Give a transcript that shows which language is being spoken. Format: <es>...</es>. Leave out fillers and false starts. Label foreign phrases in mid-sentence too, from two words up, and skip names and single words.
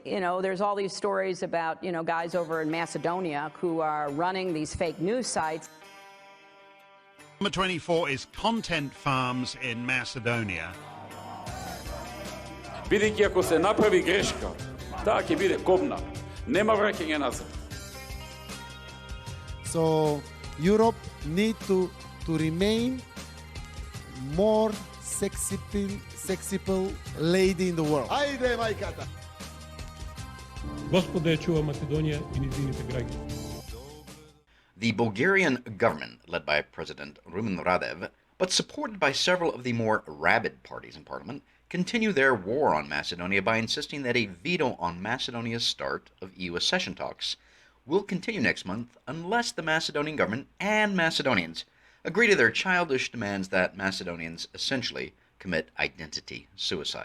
<en>there's all these stories about, guys over in Macedonia who are running these fake news sites. Number 24 is Content Farms in Macedonia.</en> <mk>Бидејќи ако се направи грешка, таа ќе биде кобна. Нема враќање назад.</mk> <en>So Europe need to remain more sexy lady in the world.</en> <mk>Ајде, мајката! Господа ја чува Македонија и низините граѓани.</mk> <en>The Bulgarian government, led by President Rumen Radev, but supported by several of the more rabid parties in parliament, continue their war on Macedonia by insisting that a veto on Macedonia's start of EU accession talks will continue next month unless the Macedonian government and Macedonians agree to their childish demands that Macedonians essentially commit identity suicide.</en>